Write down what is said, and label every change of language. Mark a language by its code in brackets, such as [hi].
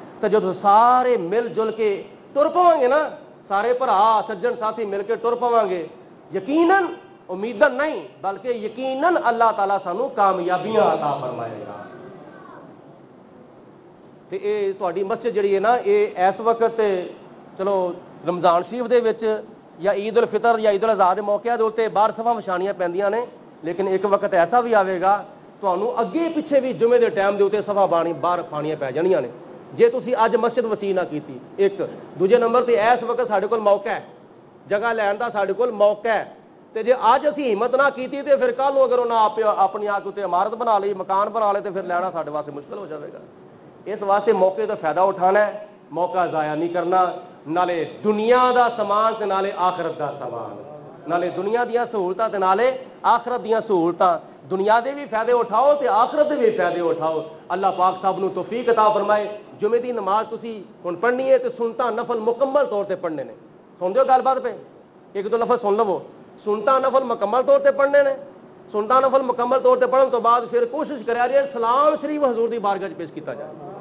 [pa] تے جدوں سارے مل جل کے ٹر پواں گے نا, سارے بھرا سجن ساتھی مل کے ٹر پواں گے, یقیناً امیداً نہیں بلکہ یقیناً اللہ تعالیٰ سانو کامیابیاں عطا فرمائے گا. تے اے تہاڈی مسجد جڑی ہے نا یہ اس وقت چلو رمضان شریف دے وچ یا عید الفطر یا عید الاضحیٰ دے موقع دے اوتے باہر صفاں وچھانیاں پیندیاں نے, لیکن ایک وقت ایسا بھی آئے گا تانوں اگے پیچھے بھی جمعے دے ٹائم دے اوتے صفاں باہر پھانیاں پی جانیاں نے جے تسی اج مسجد وسیع نہ کیتی. ایک دوجے نمبر تے اس وقت ساڈے کول موقع ہے, جگہ لین دا ساڈے کول موقع ہے. تے جے اج اسی ہمت نہ کیتی تے پھر کل اگر انہاں اپنی آ کے عمارت بنا لی, مکان بنا لے, تے پھر لینا ساڈے واسطے مشکل ہو جائے گا. [ur] اس واسطے موقع کا فائدہ اٹھانا ہے, موقع ضائع نہیں کرنا. [pa] نالے دنیا دا سامان تے نالے آخرت دا سامان, نالے دنیا دیاں سہولتاں تے نالے آخرت دیاں سہولتاں. دنیا دے بھی فائدے اٹھاؤ تے آخرت دے بھی فائدے اٹھاؤ. اللہ پاک صاحب نو توفیق عطا فرمائے. جمعے دی نماز تسی ہن پڑھنی ہے تے سنتا نفل مکمل طور تے پڑھنے نے. سن دیو گل بات پہ ایک دو لفظ سن لو. سنتا نفل مکمل طور تے پڑھنے نے. سنتا نفل مکمل طور تے پڑھن تو بعد پھر کوشش کریا جائے سلام شریف حضور دی بارگاہ وچ پیش کیتا جائے.